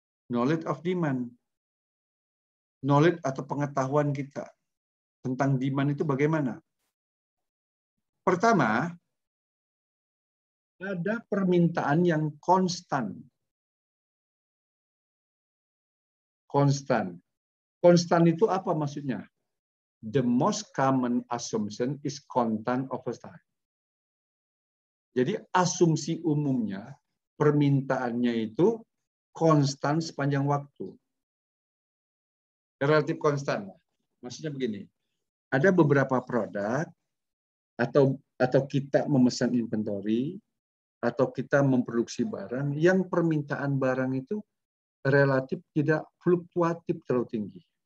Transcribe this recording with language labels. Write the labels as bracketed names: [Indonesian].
[English] Knowledge of demand. [Indonesian] Knowledge atau pengetahuan kita tentang demand itu bagaimana? Pertama, ada permintaan yang konstan. Konstan. Konstan itu apa maksudnya? [English] The most common assumption is constant over time. [Indonesian] Jadi asumsi umumnya permintaannya itu konstan sepanjang waktu. Relatif konstan. Maksudnya begini. Ada beberapa produk atau kita memesan inventory atau kita memproduksi barang yang permintaan barang itu relatif tidak fluktuatif terlalu tinggi.